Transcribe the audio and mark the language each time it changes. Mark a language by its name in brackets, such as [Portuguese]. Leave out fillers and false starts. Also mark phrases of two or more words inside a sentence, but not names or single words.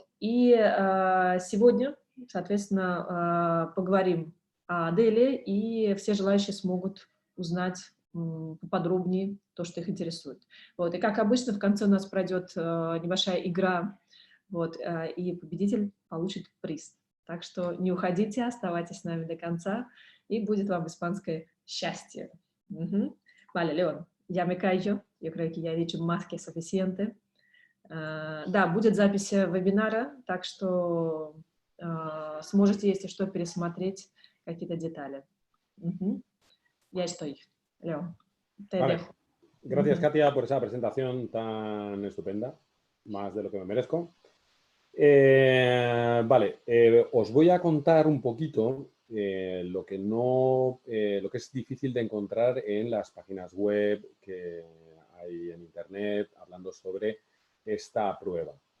[Russian] И сегодня, соответственно, поговорим о DELE, и все желающие смогут узнать поподробнее то, что их интересует. Вот. И как обычно, в конце у нас пройдет небольшая игра, вот, и победитель получит приз. Так что не уходите, оставайтесь с нами до конца, и будет вам испанское счастье. [Spanish] Vale, León, ya me callo. Yo creo que ya he dicho más que suficiente. [Russian] Да, будет запись вебинара, так что сможете, если что, пересмотреть какие-то детали. [Spanish] Ya estoy, León. Te Vale. dejo. Gracias, Katia, por esa presentación tan estupenda, más de lo que me merezco. Vale, os voy a contar un poquito lo que es difícil de encontrar en las páginas web que hay en Internet hablando sobre esta prueba.